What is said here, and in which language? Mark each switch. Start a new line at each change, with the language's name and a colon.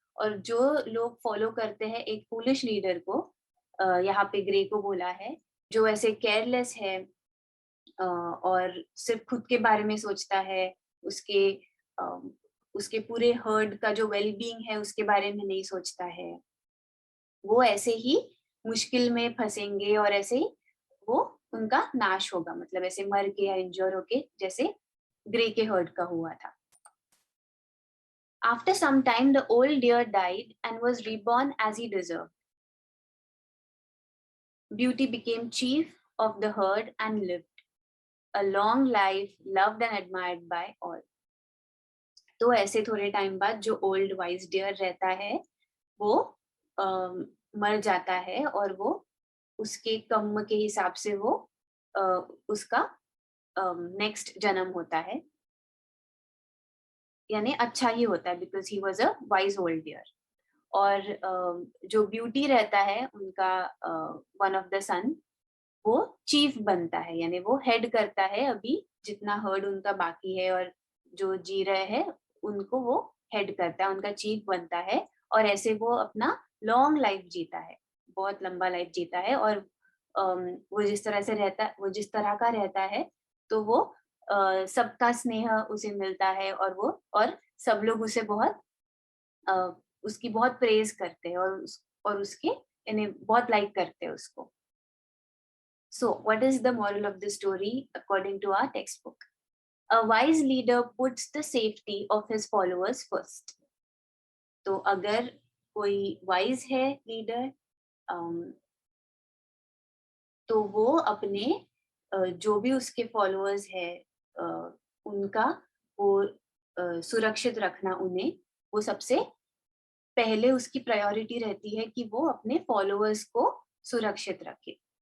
Hindi: और जो लोग फॉलो करते हैं एक फूलिश लीडर को, यहाँ पे ग्रे को बोला है, जो ऐसे केयरलेस है और सिर्फ खुद के बारे में सोचता है, उसके उसके पूरे हर्ड का जो वेल बीइंग है उसके बारे में नहीं सोचता है, वो ऐसे ही मुश्किल में फंसेंगे और ऐसे ही वो उनका नाश होगा, मतलब ऐसे मर के या इंजर होके, जैसे ग्रे के हर्ड का हुआ था।
English: After some time, the old deer died and was reborn as he deserved. Beauty became chief of the herd and lived a long life, loved and admired by all.
Hindi: तो ऐसे थोड़े time बाद जो old wise dear रहता है वो मर जाता है और वो उसके कर्म के हिसाब से वो उसका नेक्स्ट जन्म होता है, यानी अच्छा ही होता है,
English: Because he was a wise old deer.
Hindi: और जो ब्यूटी रहता है उनका
English: one of the sun,
Hindi: वो चीफ बनता है, यानी वो हेड करता है अभी जितना हर्ड उनका बाकी है और जो जी रहे हैं उनको वो हेड करता है, उनका चीफ बनता है। और ऐसे वो अपना लॉन्ग लाइफ जीता है, बहुत लंबा लाइफ जीता है। और वो जिस तरह से रहता, वो जिस तरह का रहता है, तो वो सबका स्नेह उसे मिलता है और सब लोग उसे बहुत उसकी बहुत प्रेज करते हैं और उसके यानी बहुत लाइक करते हैं उसको।
English: So, what is the moral of the story according to our textbook? A wise leader puts the safety of his followers first.
Hindi: तो अगर कोई वाइज है लीडर, तो वो अपने जो भी उसके फॉलोअर्स है उनका वो सुरक्षित रखना, उन्हें वो सबसे पहले उसकी प्रायोरिटी रहती है कि वो अपने फॉलोअर्स को सुरक्षित रखे।